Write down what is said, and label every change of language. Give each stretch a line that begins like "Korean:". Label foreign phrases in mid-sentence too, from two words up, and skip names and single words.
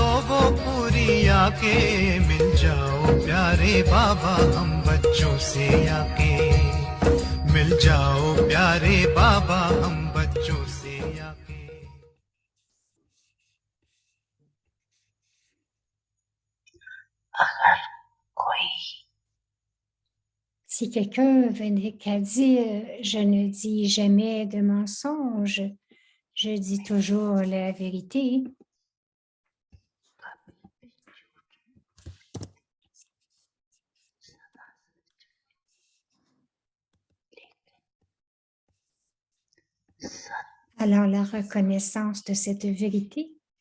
Hindi: वो पूरी आके, मिल जाओ प्यारे बाबा हम बच्चों से आके, मिल जाओ प्यारे बाबा हम बच्चों से आके। अगर कोई
French: Si quelqu'un venait qu'à dire « Je ne dis jamais de mensonge, je dis toujours la vérité », alors la reconnaissance de cette vérité